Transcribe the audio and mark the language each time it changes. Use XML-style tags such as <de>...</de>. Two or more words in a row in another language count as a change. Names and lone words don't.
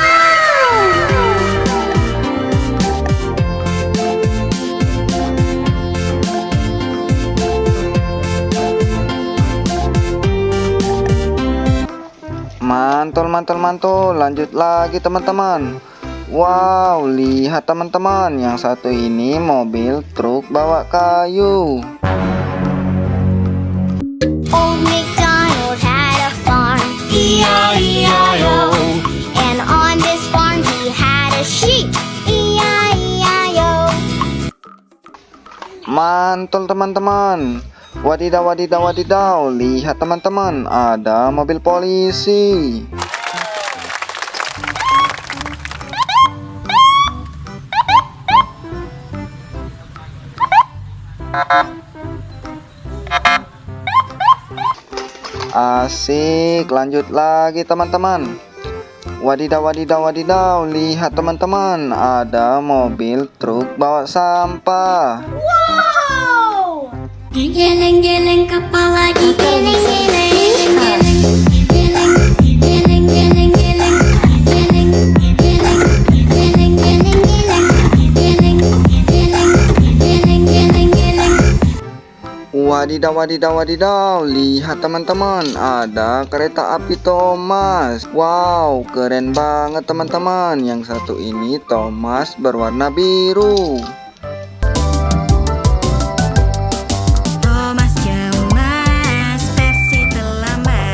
<id>Mantul mantul mantul, lanjut lagi teman-teman. Wow, lihat teman-teman, yang satu ini mobil truk bawa kayu.</id> <en>Old MacDonald had a farm, E-I-E-I-O. And on this farm he had a sheep, E-I-E-I-O.</en> <id>Mantul teman-teman. Wadidaw wadidaw wadidaw, lihat teman-teman, ada mobil polisi. Asik, lanjut lagi teman-teman. Wadidaw wadidaw wadidaw, lihat teman-teman, ada mobil truk bawa sampah. Geleng-geleng kepala digeleng-geleng, geleng-geleng, geleng-geleng, geleng-geleng, geleng-geleng, geleng-geleng, geleng. Wadidaw wadidaw wadidaw, lihat teman-teman, ada kereta api Thomas. Wow, keren banget teman-teman. Yang satu ini Thomas berwarna biru. Thomas cemas, versi terlambat.</id>